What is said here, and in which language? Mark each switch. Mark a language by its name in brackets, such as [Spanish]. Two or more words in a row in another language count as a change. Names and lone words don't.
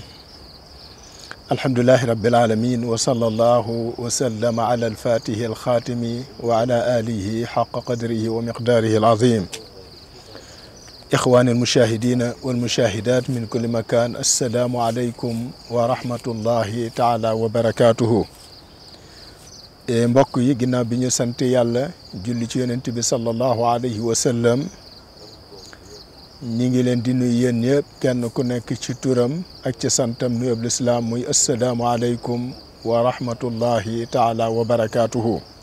[Arabic] الحمد لله رب العالمين وصلى الله وسلم على الفاتح الخاتم وعلى آله حق قدره ومقداره العظيم. إخواني المشاهدين والمشاهدات من كل مكان، السلام عليكم ورحمة الله تعالى وبركاته. [Wolof] mbokk yi ginnaaw bi ñu sant yàlla julli ci yonent bi [Arabic] صلى الله عليه وسلم, [Wolof] ñi ngi leen di nuyu yéen ñëpp kenn ku nekk ci turam ak ci santam nuyoob lislaam muy [Arabic] السلام عليكم ورحمة الله تعالى وبركاته.